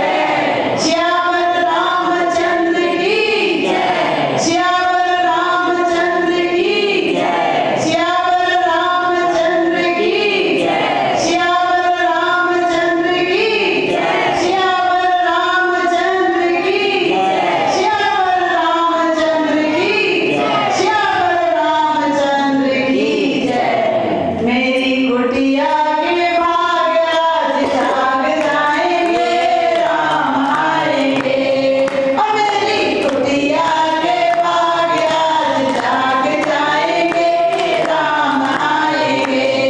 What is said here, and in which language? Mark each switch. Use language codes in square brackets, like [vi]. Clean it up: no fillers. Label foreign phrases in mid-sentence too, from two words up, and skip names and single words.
[hi] श्याम रामचंद्र की जय, श्याम रामचंद्र की जय, श्याम रामचंद्र की जय, श्याम रामचंद्र की जय, श्याम रामचंद्र की जय, श्याम रामचंद्र की जय, श्याम रामचंद्र की जय। मेरी कुटिया के भाग आज जाग जाएंगे, राम आएंगे। और मेरी कुटिया के भाग आज जाग जाएंगे, राम आएंगे।